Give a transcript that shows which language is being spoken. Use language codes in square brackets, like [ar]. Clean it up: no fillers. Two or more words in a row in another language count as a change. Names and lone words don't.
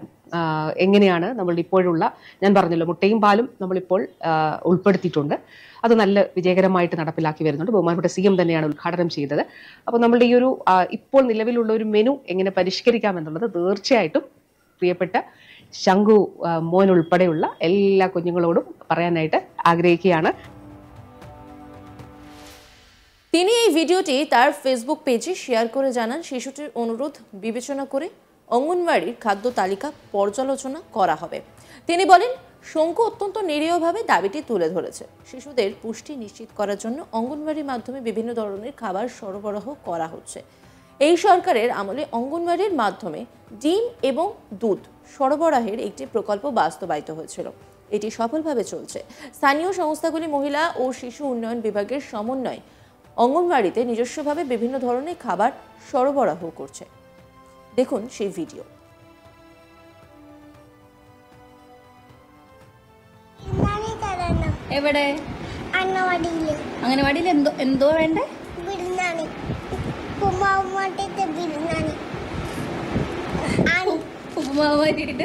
[ml] എങ്ങനെയാണ് നമ്മളുടെ ഇപ്പോഴുള്ള, ഞാൻ പറഞ്ഞല്ലോ, മുട്ടയും പാലും നമ്മളിപ്പോൾ ഉൾപ്പെടുത്തിയിട്ടുണ്ട്. അത് നല്ല വിജയകരമായിട്ട് നടപ്പിലാക്കി വരുന്നുണ്ട്. ബഹുമാനപ്പെട്ട CM തന്നെയാണ് ഉദ്ഘാടനം ചെയ്തത്. അപ്പോൾ നമ്മളുടെ ഈ ഒരു ഇപ്പോൾ നിലവിലുള്ള ഒരു മെനു എങ്ങനെ പരിഷ്കരിക്കാം എന്നുള്ളത് തീർച്ചയായിട്ടും പ്രിയപ്പെട്ട ശംഖു മോൻ ഉൾപ്പെടെയുള്ള എല്ലാ കുഞ്ഞുങ്ങളോടും പറയാനായിട്ട് আগ্রহিക്കുകയാണ്। [bn] তিনি এই ভিডিওটি তার ফেসবুক পেজে শেয়ার করে জানান, শিশুটির অনুরোধ বিবেচনা করে অঙ্গনওয়াড়ির খাদ্য তালিকা পর্যালোচনা করা হবে। তিনি বলেন, শঙ্কু অত্যন্ত নিরীহভাবে দাবিটি তুলে ধরেছে। শিশুদের পুষ্টি নিশ্চিত করার জন্য অঙ্গনওয়াড়ির মাধ্যমে বিভিন্ন ধরনের খাবার সরবরাহ করা হচ্ছে। এই সরকারের আমলে অঙ্গনওয়াড়ির মাধ্যমে ডিম এবং দুধ সরবরাহের একটি প্রকল্প বাস্তবায়িত হয়েছিল। এটি সফলভাবে চলছে। স্থানীয় সংস্থাগুলি মহিলা ও শিশু উন্নয়ন বিভাগের সমন্বয়ে অঙ্গনওয়াড়িতে নিজস্বভাবে বিভিন্ন ধরনের খাবার সরবরাহ করছে। দেখুন সেই ভিডিও। [ml] എവിടെ അംഗനവാടിയിൽ എന്തോ വേണ്ടേ? ബിരിയാണി, ഉപ്പുമാവുമായിട്ട് ബിരിയാണി, ഉപ്പുമാവ് മാറ്റിയിട്ട്